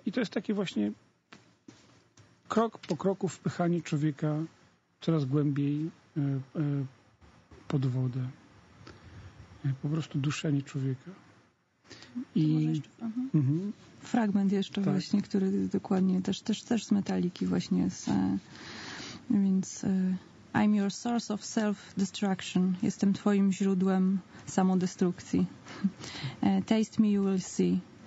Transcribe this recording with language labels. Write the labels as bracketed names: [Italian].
[Polish] I to jest takie właśnie krok po kroku wpychanie człowieka coraz głębiej pod wodę. Po prostu duszenie człowieka. I fragment jeszcze właśnie, który dokładnie też z Metaliki właśnie jest. [English] Więc I'm your source of self-destruction. [Polish] Jestem twoim źródłem samodestrukcji. [English] Taste me, you will see.